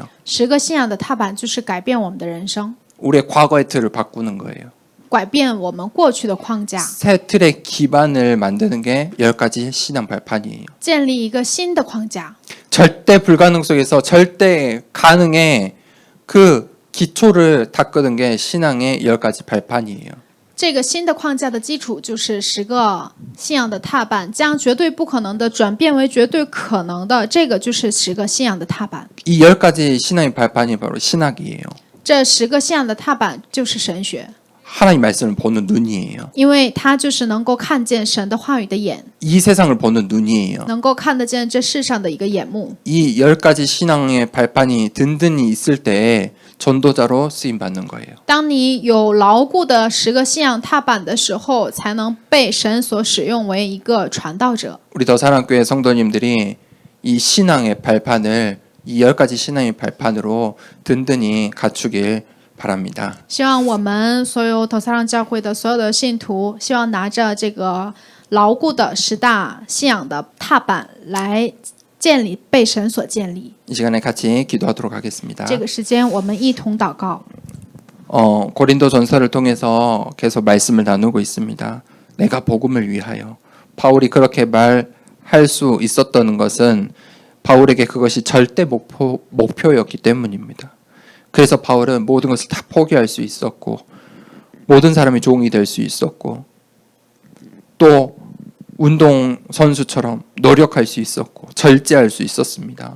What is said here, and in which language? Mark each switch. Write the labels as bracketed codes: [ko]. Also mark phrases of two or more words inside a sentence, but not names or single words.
[zh] 10 个信仰的踏板就是改变我们的人生， [ko] 우리의 과거의 틀을 바꾸는 거예요. [zh] 改变我们过去的框架， [ko] 새 틀의 기반을 만드는 게 10가지 신앙 발판이에요. [zh] 建立一个新的框架。 [ko] 절대 불가능 속에서 절대 가능의 그 기초를 닦는 게 신앙의 10가지 발판이에요. [zh] 这个新的框架的基础就是10个信仰的踏板，将绝对不可能的转变为绝对可能的，这个就是10个信仰的踏板。 [ko] 이 10가지 신앙의 발판이 바로 신학이에요. [zh] 这10个信仰的踏板就是神学， [ko] 하나님 말씀을 보는 눈이에요. [zh] 因为它就是能够看见神的话语的眼， [ko] 이 세상을 보는 눈이에요. [zh] 能够看得见这世上的一个眼目。 [ko] 이 10가지 신앙의 발판이 든든히 있을 때에 전도자로 쓰임 받는 거예요. [zh] 当你有牢固的10个信仰踏板的时候，才能被神所使用为一个传道者。 [ko] 우리 더사랑교회 성도님들이 이 신앙의 발판을 이 10가지 신앙의 발판으로 든든히 갖추길 바랍니다. [zh] 希望我们所有投萨让教会的所有的信徒，希望拿着这个牢固的10大信仰的踏板来建立，被神所建立。 [ko] 이 시간에 같이 기도하도록 하겠습니다. [zh] 这个时间，我们一同祷告。 [ko] 고린도 전서를 통해서 계속 말씀을 나누고 있습니다. 내가 복음을 위하여. 바울이 그렇게 말할 수 있었던 것은 바울에게 그것이 절대 목표였기 때문입니다. 그래서 바울은 모든 것을 다 포기할 수 있었고 모든 사람이 종이 될 수 있었고 또 운동 선수처럼 노력할 수 있었고 절제할 수 있었습니다.